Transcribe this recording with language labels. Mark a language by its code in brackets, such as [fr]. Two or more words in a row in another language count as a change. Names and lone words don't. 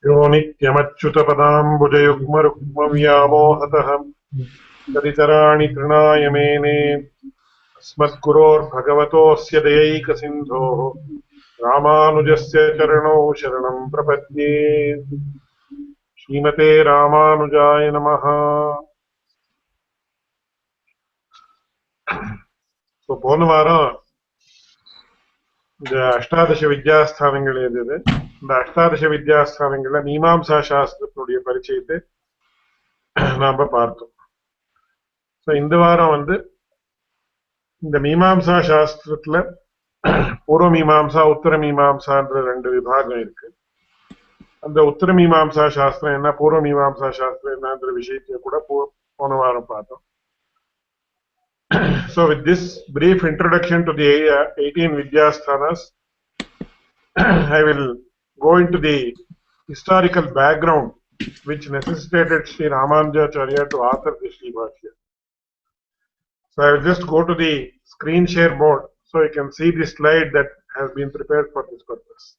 [sa] यो नित्यमच्युतपदाम्बुजयुग्मरुक्मव्यामोहतः तदितराणि तृणाय मेने अस्मद्गुरोर्भगवतोऽस्य दयैकसिन्धोः रामानुजस्य चरणौ शरणं प्रपद्ये श्रीमते रामानुजाय नमः. [ta] So போன வாரம் இந்த அஷ்டாதச வித்யாஸ்தானங்கள் எது, இந்த அஷ்டாதச வித்யாஸ்தானங்கள்ல மீமாம்சா சாஸ்திரத்துடைய பரிச்சயத்தை நாம பார்த்தோம். ஸோ இந்த வாரம் இந்த மீமாம்சா சாஸ்திரத்துல பூர்வ மீமாம்சா உத்தர மீமாம்சான்ற ரெண்டு விபாகம் இருக்கு. அந்த உத்தர மீமாம்சா சாஸ்திரம் என்ன, பூர்வ மீமாம்சா சாஸ்திரம் என்னன்ற விஷயத்தையும் கூட போன வாரம் பார்த்தோம். [en] So with this brief introduction to the 18 Vidyasthanas, I will go into the historical background which necessitated Sri Ramanuja.org to author the Sribhashyam. So I will just go to the screen share board so you can see the slide that has been prepared for this purpose.